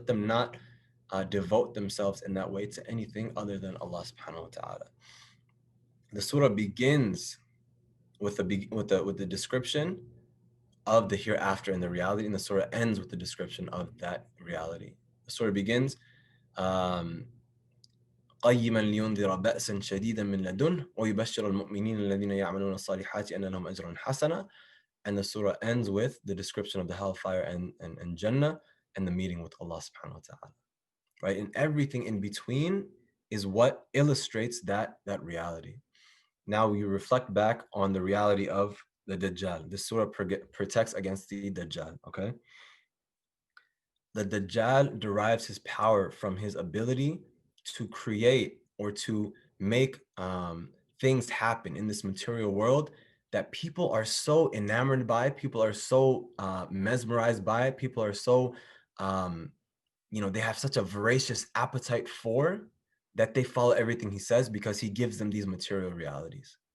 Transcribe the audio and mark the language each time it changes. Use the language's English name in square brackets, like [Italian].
[English] Let them not devote themselves in that way to anything other than Allah subhanahu wa ta'ala. The surah begins with the description of the hereafter and the reality, and the surah ends with the description of that reality. The surah begins [Arabic] قيما لينذر بأسا شديدا من لدنه ويبشر المؤمنين الذين يعملون الصالحات أن لهم أجرا حسنا. [English] And the surah ends with the description of the hellfire and Jannah, and the meeting with Allah subhanahu wa ta'ala. Right? And everything in between is what illustrates that reality. Now we reflect back on the reality of the Dajjal. This surah protects against the Dajjal. Okay? The Dajjal derives his power from his ability to create, or to make things happen in this material world that people are so enamored by, people are so mesmerized by, people are so, they have such a voracious appetite for, that they follow everything he says, because he gives them these material realities.